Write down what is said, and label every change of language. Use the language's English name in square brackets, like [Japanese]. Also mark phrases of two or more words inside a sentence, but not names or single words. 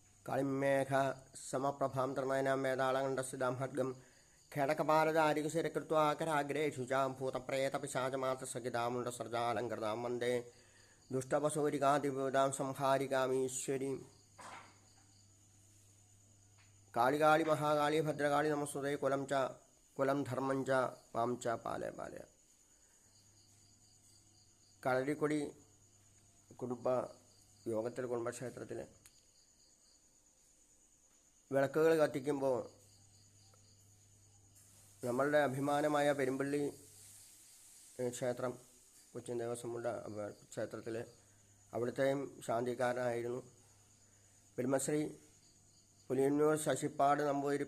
[Sanskrit] कालिमेघ समप्रभां तृणयनां वेदालगण्डस्थितां खड्गं खेडकपालदारिकशिरकृत्वा कराग्रे शुचां भूतप्रेतपिशाचमात्रसहितामुण्डसर्जालङ्कृतां वन्दे दुष्टपशूरिकादिविदां संहारिकामीश्वरीं कालिकाळि महाकाळि भद्रकाळि नमस्ते कुलं धर्मं च मां च पालय पालय. [Malayalam] കളരിക്കൊടി യോഗത്തിൽ കുടുംബക്ഷേത്രത്തിൽ വിളക്കുകൾ കത്തിക്കുമ്പോൾ നമ്മളുടെ അഭിമാനമായ പെരുമ്പള്ളി ക്ഷേത്രം കൊച്ചിൻ ദേവസ്വമുണ്ട ക്ഷേത്രത്തിൽ അവിടുത്തെയും ശാന്തിക്കാരനായിരുന്നു ബ്രഹ്മശ്രീ പുലിയന്നൂർ ശശിപ്പാട് നമ്പൂതിരി.